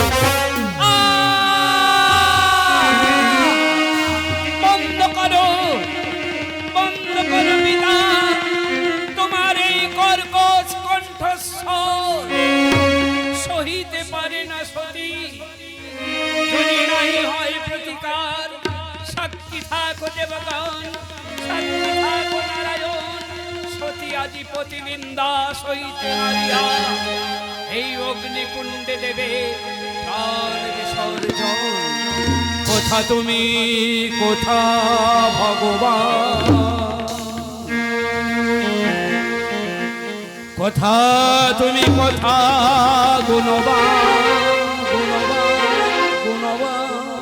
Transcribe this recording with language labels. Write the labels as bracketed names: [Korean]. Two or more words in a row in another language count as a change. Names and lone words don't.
[Bangla] বন্ধ করো, বন্ধ করো পিতা তোমার এই কর্কশ কণ্ঠস্বর। সহিতে পারে না সতী, যদি নাই হয় প্রতিকার। সাক্ষী থাকো দেবগণ, সাক্ষী থাকো নারায়ণ। সতী আজি প্রতিনিন্দা সহিতে হারিয়া এই অগ্নিকুণ্ডে দেবে প্রাণ বিসর্জন। কোথা তুমি, কোথা ভগবান, কোথা তুমি, কোথা গুণবান, গুণবান, গুণবান।